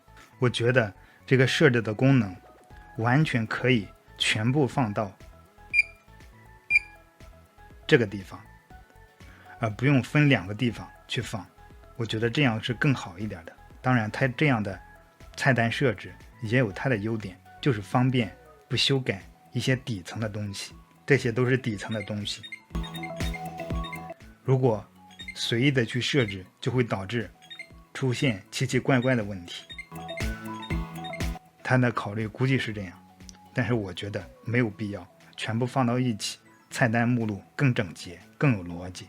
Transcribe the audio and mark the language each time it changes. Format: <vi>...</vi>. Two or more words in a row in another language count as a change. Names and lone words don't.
<zh>我覺得這個設置的功能完全可以全部放到這個地方，而不用分2個地方去放。我覺得這樣是更好一點的。當然，它這樣的菜单設置也有它的優點，就是方便不修改一些底层的東西，這些都是底层的東西。如果隨意的去設置，就会導致出現奇奇怪怪的問題。他的考慮估計是這樣，但是我覺得沒有必要全部放到一起，菜单目錄更整潔，更有邏輯。</zh>